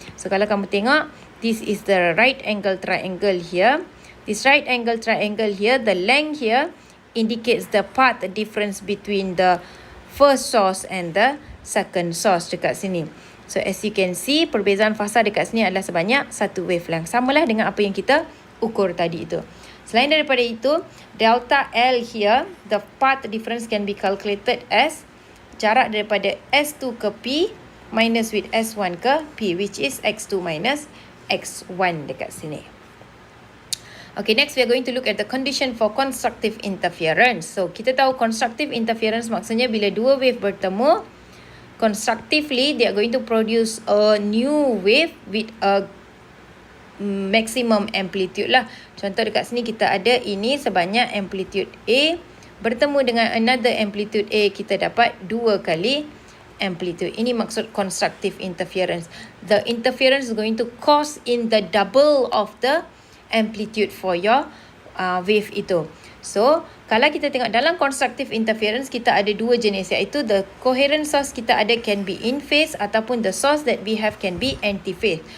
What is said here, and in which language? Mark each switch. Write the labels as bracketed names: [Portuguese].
[English] So [Malay] kalau kamu tengok, [English] this is the right angle triangle here. This right angle triangle here, the length here indicates the path difference between the first source and the second source [Malay] dekat sini. [English] So as you can see, [Malay] perbezaan fasa dekat sini adalah sebanyak 1 wavelength. Samalah dengan apa yang kita ukur tadi itu. Selain daripada itu, [English] delta L here, the path difference can be calculated as jarak daripada S2 ke P minus with S1 ke P, which is X2 minus X1 [Malay] dekat sini. [English] Okay, next we are going to look at the condition for constructive interference. So, [Malay] kita tahu [English] constructive interference [Malay] maksudnya bila dua wave bertemu, [English] constructively they are going to produce a new wave with a maximum amplitude lah. [Malay] Contoh dekat sini kita ada ini sebanyak amplitude A bertemu dengan [English] another amplitude A, [Malay] kita dapat 2 kali amplitude. Ini maksud constructive interference. [English] The interference is going to cause in the double of the amplitude for your wave [Malay] itu. [English] So, [Malay] kalau kita tengok dalam [English] constructive interference, [Malay] kita ada 2 jenis, iaitu [English] the coherent source kita ada can be in phase [Malay] ataupun [English] the source that we have can be anti-phase.